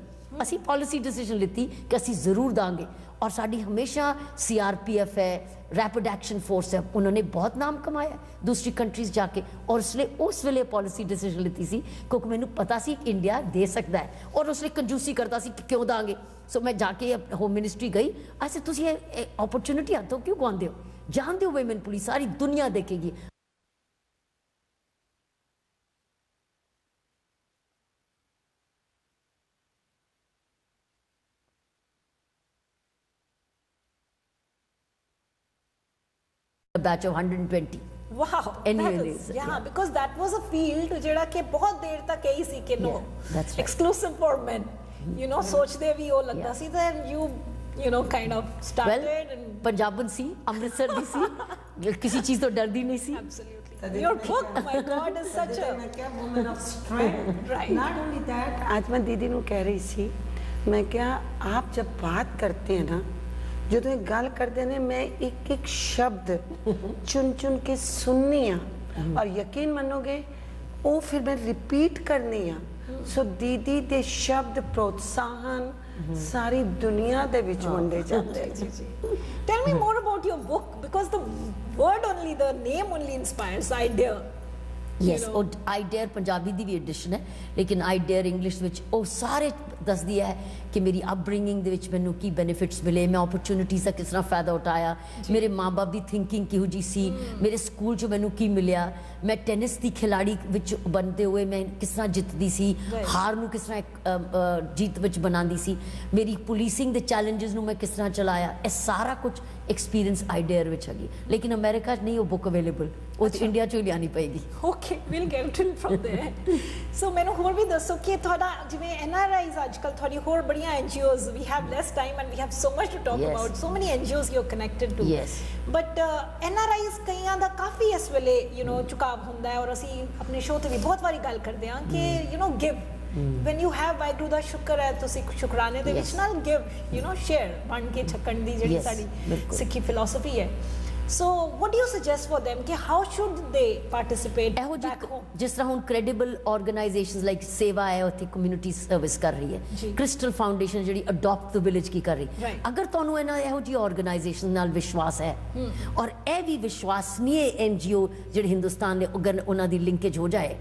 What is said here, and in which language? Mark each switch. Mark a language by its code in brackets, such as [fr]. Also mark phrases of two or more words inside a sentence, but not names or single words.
[pa] ਅਸੀਂ [en] policy decision [pa] ਲਿੱਤੀ ਕਿ ਅਸੀਂ ਜ਼ਰੂਰ ਦਾਂਗੇ ਔਰ ਸਾਡੀ ਹਮੇਸ਼ਾ CRPF ਹੈ, ਰੈਪਿਡ ਐਕਸ਼ਨ ਫੋਰਸ ਹੈ, ਉਹਨਾਂ ਨੇ ਬਹੁਤ ਨਾਮ ਕਮਾਇਆ ਦੂਸਰੀ ਕੰਟਰੀਜ਼ ਜਾ ਕੇ। ਔਰ ਉਸ ਵੇਲੇ [en] policy decision [pa] ਲਿੱਤੀ ਸੀ ਕਿਉਂਕਿ ਮੈਨੂੰ ਪਤਾ ਸੀ ਕਿ ਇੰਡੀਆ ਦੇ ਸਕਦਾ ਹੈ ਔਰ ਉਸ ਲਈ ਕੰਜੂਸੀ ਕਰਦਾ ਸੀ ਕਿ ਕਿਉਂ ਦਾਂਗੇ। ਸੋ ਮੈਂ ਜਾ ਕੇ [en] home ministry [pa] ਗਈ, ਅਸੀਂ ਤੁਸੀਂ ਇਹ ਓਪਰਚੁਨਿਟੀ ਹੱਥੋਂ ਕਿਉਂ ਗਵਾਉਂਦੇ ਹੋ? ਜਾਣਦੇ ਹੋ [en] women police [pa] ਸਾਰੀ ਦੁਨੀਆ ਦੇਖੇਗੀ। [en] A batch of 120. Wow, yeah, because that was a field [pa] ਜਿਹੜਾ ਕਿ ਬਹੁਤ ਦੇਰ ਤੱਕ ਇਹੀ ਸੀ ਕਿ [en] no, exclusive for men, [pa] ਸੋਚਦੇ ਵੀ ਉਹ ਲੱਗਦਾ ਸੀ। [en] then you kind of started and [pa] ਪੰਜਾਬਨ ਸੀ, ਅੰਮ੍ਰਿਤਸਰ ਦੀ ਸੀ, ਕਿਸੇ ਚੀਜ਼ ਤੋਂ ਡਰਦੀ ਨਹੀਂ ਸੀ। [en] Absolutely. Your book, my God, is such a woman of strength. Right. Not only that, [pa] ਅੱਜ ਮੈਂ ਦੀਦੀ ਨੂੰ ਕਹਿ ਰਹੀ ਸੀ, [hi] मैं क्या आप जब बात करते हैं ना, [pa] ਜੋ ਤੋ ਗੱਲ ਕਰਦੇ ਨੇ, ਮੈਂ ਇੱਕ ਇੱਕ ਸ਼ਬਦ ਚੁਣ ਚੁਣ ਕੇ ਸੁਣਨੀ ਹਾਂ ਔਰ ਯਕੀਨ ਮੰਨੋਗੇ ਉਹ ਫਿਰ ਮੈਂ ਰਿਪੀਟ ਕਰਨੀ ਹਾਂ। ਸੋ ਦੀਦੀ ਦੇ ਸ਼ਬਦ ਪ੍ਰੋਤਸਾਹਨ ਸਾਰੀ ਦੁਨੀਆ ਦੇ ਵਿਚ ਵੰਡੇ ਜਾਤੇ ਹੈਂ। [en] Tell me more about your book because the word only, the name only inspires. I dare. [pa] Yes, और I dare ਪੰਜਾਬੀ ਦੀ ਭੀ ਐਡੀਸ਼ਨ ਹੈ, ਲੇਕਿਨ I dare ਇੰਗਲਿਸ਼ ਵਿਚ ਉਹ ਸਾਰੇ ਦੱਸਦੀ ਹੈ ਕਿ ਮੇਰੀ ਅਪਬ੍ਰਿੰਗਿੰਗ ਦੇ ਵਿੱਚ ਮੈਨੂੰ ਕੀ ਬੈਨੀਫਿਟਸ ਮਿਲੇ, ਮੈਂ ਓਪਰਚੁਨਿਟੀਜ਼ ਦਾ ਕਿਸ ਤਰ੍ਹਾਂ ਫਾਇਦਾ ਉਠਾਇਆ, ਮੇਰੇ ਮਾਂ-ਬਾਪ ਦੀ ਥਿੰਕਿੰਗ ਕਿਹੋ ਜਿਹੀ ਸੀ, ਮੇਰੇ ਸਕੂਲ 'ਚ ਮੈਨੂੰ ਕੀ ਮਿਲਿਆ, ਮੈਂ ਟੈਨਿਸ ਦੀ ਖਿਲਾੜੀ ਵਿੱਚ ਬਣਦੇ ਹੋਏ ਮੈਂ ਕਿਸ ਤਰ੍ਹਾਂ ਜਿੱਤਦੀ ਸੀ, ਹਾਰ ਨੂੰ ਕਿਸ ਤਰ੍ਹਾਂ ਜੀਤ ਵਿੱਚ ਬਣਾਉਂਦੀ ਸੀ, ਮੇਰੀ ਪੁਲਿਸਿੰਗ ਦੇ ਚੈਲੰਜਸ ਨੂੰ ਮੈਂ ਕਿਸ ਤਰ੍ਹਾਂ ਚਲਾਇਆ, ਇਹ ਸਾਰਾ ਕੁਝ ਐਕਸਪੀਰੀਅੰਸ I dare ਵਿੱਚ ਹੈਗੀ। ਲੇਕਿਨ ਅਮਰੀਕਾ 'ਚ ਨਹੀਂ ਉਹ [en] book available, [pa] ਉਹ ਤਾਂ ਇੰਡੀਆ 'ਚੋਂ ਹੀ ਲਿਆਉਣੀ ਪਏਗੀ। [en] Okay, we'll get it from there. [pa] So ਮੈਨੂੰ ਹੋਰ ਵੀ ਦੱਸੋ ਕਿ ਤੁਹਾਡਾ ਜਿਵੇਂ NRIs ਅੱਜਕੱਲ ਤੁਹਾਡੀ ਹੋਰ ਬੜੀਆਂ NGOs, [en] we have less time and we have so much to talk about, so many NGOs you're connected to. Yes. [pa] But NRIs ਕਈਆਂ ਦਾ ਕਾਫੀ ਇਸ ਵੇਲੇ ਝੁਕਾਵ ਹੁੰਦਾ ਹੈ ਔਰ ਅਸੀਂ ਆਪਣੇ ਸ਼ੋਅ ਤੇ ਵੀ ਬਹੁਤ ਵਾਰੀ ਗੱਲ ਕਰਦੇ ਹਾਂ ਕਿ give. [en] When you have [pa] ਵਾਹਿਗੁਰੂ ਦਾ ਸ਼ੁਕਰ ਹੈ ਤੁਸੀਂ ਸ਼ੁਕਰਾਨੇ ਦੇ ਵਿੱਚ ਨਾਲ [en] give, share, [pa] ਵੰਡ ਕੇ ਛਕਣ ਦੀ ਜਿਹੜੀ ਸਾਡੀ ਸਿੱਖੀ ਫਿਲਾਸਫੀ ਹੈ। [en] So what do you suggest for them कि how should they participate [pa] ਇਹੋ [en] back [pa] ਜਿਹੀ [en] home? [pa] ਜਿਸ ਤਰ੍ਹਾਂ ਹੁਣ [en] credible organisations like [pa] ਸੇਵਾ ਹੈ ਉੱਥੇ [en] community service [pa] ਕਰ ਰਹੀ ਹੈ ਜੀ। ਕ੍ਰਿਸਟਲ ਫਾਊਂਡੇਸ਼ਨ ਜਿਹੜੀ [en] adopt the village [pa] ਕੀ ਕਰ ਰਹੀ [en] Right. [pa] ਅਗਰ ਤੁਹਾਨੂੰ ਇਹਨਾਂ ਇਹੋ ਜਿਹੀ ਆਰਗੇਨਾਈਜੇਸ਼ਨ ਨਾਲ ਵਿਸ਼ਵਾਸ ਹੈ ਔਰ ਇਹ ਵੀ ਵਿਸ਼ਵਾਸਨੀय ਐਨਜੀਓ ਜਿਹੜੇ ਹਿੰਦੁਸਤਾਨ ਦੇ ਅਗਰ ਉਹਨਾਂ ਦੀ ਲਿੰਕੇਜ ਹੋ ਜਾਏ